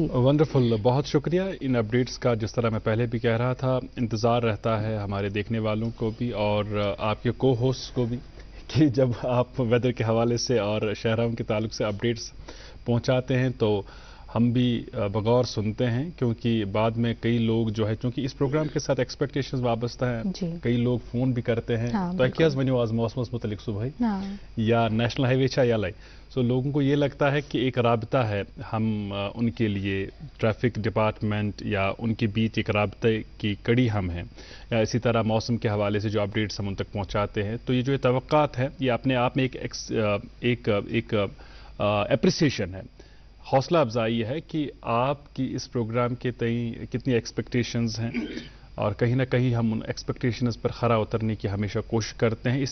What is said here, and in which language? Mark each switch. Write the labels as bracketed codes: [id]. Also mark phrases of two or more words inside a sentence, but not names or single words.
[hi] वंडरफुल, बहुत शुक्रिया इन अपडेट्स का। जिस तरह मैं पहले भी कह रहा था, इंतज़ार रहता है हमारे देखने वालों को भी और आपके को होस्ट को भी कि जब आप वेदर के हवाले से और शहरों के ताल्लुक से अपडेट्स पहुंचाते हैं तो हम भी बगौर सुनते हैं, क्योंकि बाद में कई लोग जो है, क्योंकि इस प्रोग्राम के साथ एक्सपेक्टेशंस वाबस्ता हैं, कई लोग फ़ोन भी करते हैं तो [ks] क्या वनो आज मौसमस मुतलिक सुबह या नेशनल हाईवे छा यलै, [hi] सो लोगों को ये लगता है कि एक राबता है, हम उनके लिए ट्रैफिक डिपार्टमेंट या उनके बीच एक राबते की कड़ी हम हैं, या इसी तरह मौसम के हवाले से जो अपडेट्स हम उन तक पहुँचाते हैं। तो ये जो तवक्कात है ये अपने आप में एक एप्रिसिएशन है, हौसला अफजाई है कि आपकी इस प्रोग्राम के तई कितनी एक्सपेक्टेशंस हैं और कहीं ना कहीं हम उन एक्सपेक्टेशंस पर खरा उतरने की हमेशा कोशिश करते हैं।